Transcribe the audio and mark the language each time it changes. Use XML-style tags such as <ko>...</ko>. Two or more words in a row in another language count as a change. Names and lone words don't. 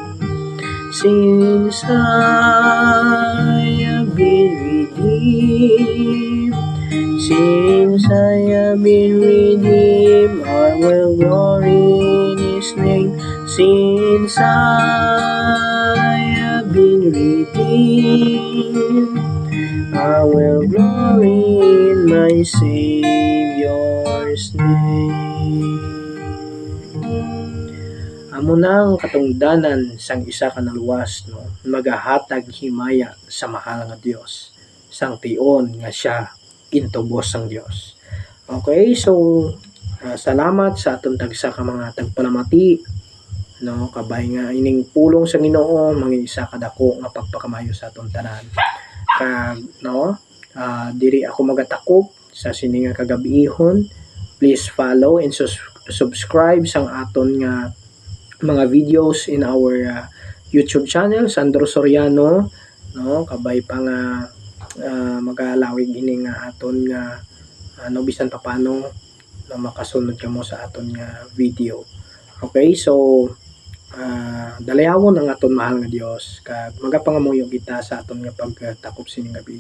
<en>Since I have been redeemed, since I have been redeemed, I will glory in His name. Since I have been redeemed, I will glory in my Savior's name.</en> <hil>Amo nang katungdanan sang isa ka naluwas, no, magahatag himaya sa mahal nga Dios, sang tion nga siya intubos sang Dios. Okay, so salamat sa aton tagsa ka mga tagpalamati, no, kabay nga ining pulong sa Ginoo mangin isa kadako nga pagpakamayo sa aton tanan. Kag no, diri ako magatakop sa sini nga kagabihon.</hil> <en>Please follow and subscribe</en> <hil>sang aton nga mga videos</hil> <en>in our YouTube channel</en> <hil>Sandro Soriano, no, kabay pa nga magalawig ini nga aton nga bisan pa paano na makasunod kamo sa aton nga video. Okay, so dalayawon ang aton mahal nga Dios kag magapangamuyo kita sa aton nga pagtakop sining gabi.</hil>